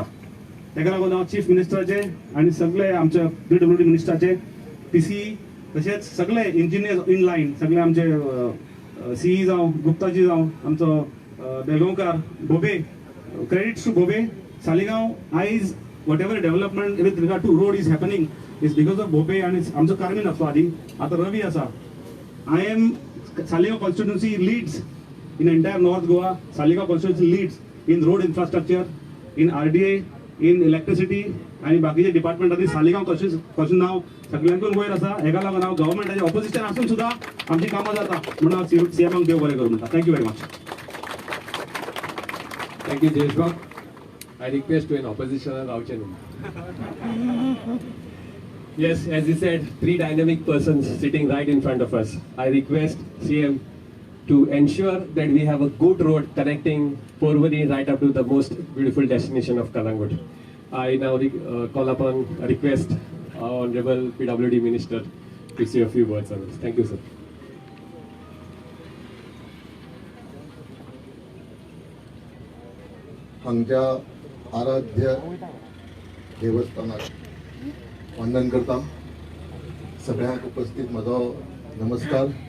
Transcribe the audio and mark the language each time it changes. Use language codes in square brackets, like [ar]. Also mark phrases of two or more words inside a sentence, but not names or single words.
[kok] ताका लागून हांव चीफ मिनिस्टराचे आनी सगळे आमचे PWD मिनिस्टराचे, PCE तशेंच सगळे [en] engineers in line, [kok] सगळे आमचे CE जावं, गुप्ताजी जावं, आमचो बेळगांवकार बोबे, [en] credits to [kok] बोबे. [en] सालिगांव आयज whatever development with regard to road is happening is because of बोबे [kok] आनी आमचो कार्मीन आसलो आदी, आतां रवी आसा. [en] I am Saligao constituency leads in entire North Goa. Saligao constituency leads in road infrastructure, in RDA, in electricity [kok] आणि बाकीचे डिपार्टमेंट आनी सालिगांव कॉन्स्टिट्युन्सी नाव सगळ्यांकून वयर आसा. हेका लागून हांव गव्हर्मेंटाचे ऑपोजिशन आसून सुद्दां आमची कामां जाता म्हणून हांव CMाक देव बरें करूं म्हणटा. [en] Thank you very much. Thank you, Jeshbhag. I request to an opposition Rauchen. Yes, as you said, 3 dynamic persons sitting right in front of us. I request CM to ensure that we have a good road connecting Porvorim right up to the most beautiful destination of Kalangut. I now call upon a request Honorable PWD Minister to say a few words on this. Thank you, sir. [kok] हांगच्या आराध्य देवस्थानाक वंदन करता. सगळ्यांक उपस्थित म्हजो नमस्कार.